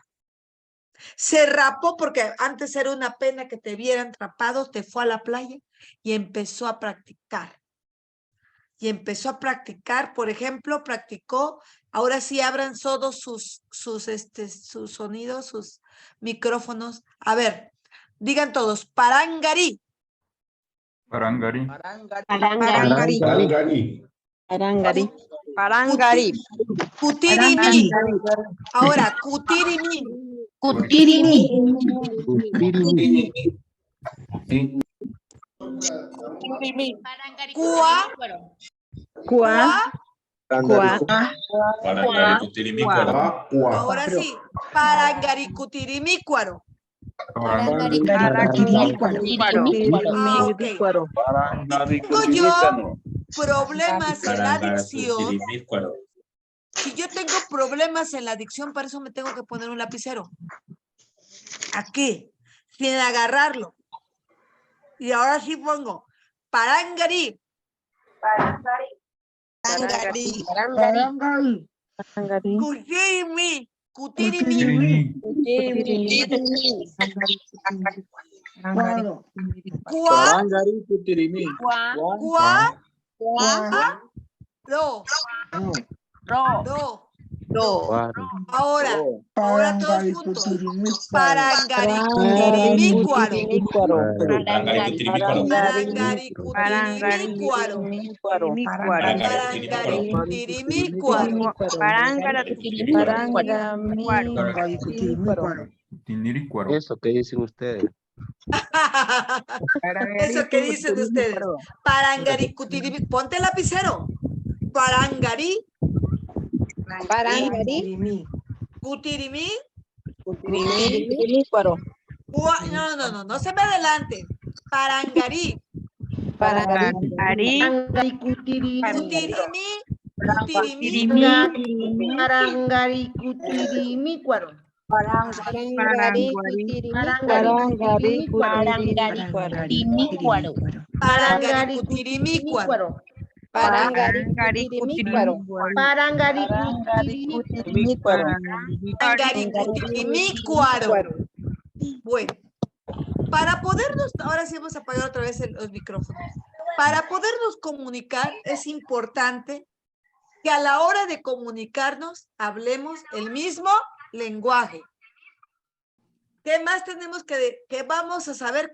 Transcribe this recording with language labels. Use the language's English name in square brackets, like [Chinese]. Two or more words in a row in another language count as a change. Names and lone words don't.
[Spanish] Se rapó porque antes era una pena que te vieran rapado, te fue a la playa y empezó a practicar. Y empezó a practicar, por ejemplo, practicó, ahora sí abran todos sus sonidos, sus micrófonos. A ver, digan todos, parangarí. Parangari. Parangari. Parangari. Parangari. Cutirimí. Ahora, cutirimí. Cutirimí. Cua. Cua. Cuá. Parangaricutirimícuaro. Ahora sí, parangaricutirimícuaro. Ah, ok. Tengo yo problemas en la dicción. Parangaricutirimícuaro. Si yo tengo problemas en la dicción, para eso me tengo que poner un lapicero. Aquí, sin agarrarlo. Y ahora sí pongo parangarí. Parangarí. Cutirimi. Cutirimi. Cuá. Parangaricutirimí. Cuá. Do. Ahora todos juntos. Parangaricutirimícuaro. Parangaricutirimícuaro. Parangaricutirimícuaro. Parangaricutirimícuaro. Tiniricuaro. Eso que dicen ustedes. Eso que dicen ustedes. Parangaricutirimí. Ponte el lapicero. Parangarí. Cutirimí. No se me adelante. Parangarí. Cutirimí. Parangaricutirimícuaro. Parangaricutirimícuaro. Bueno, para podernos, ahora sí vamos a apagar otra vez los micrófonos. Para podernos comunicar es importante que a la hora de comunicarnos hablemos el mismo lenguaje. ¿Qué más tenemos que vamos a saber?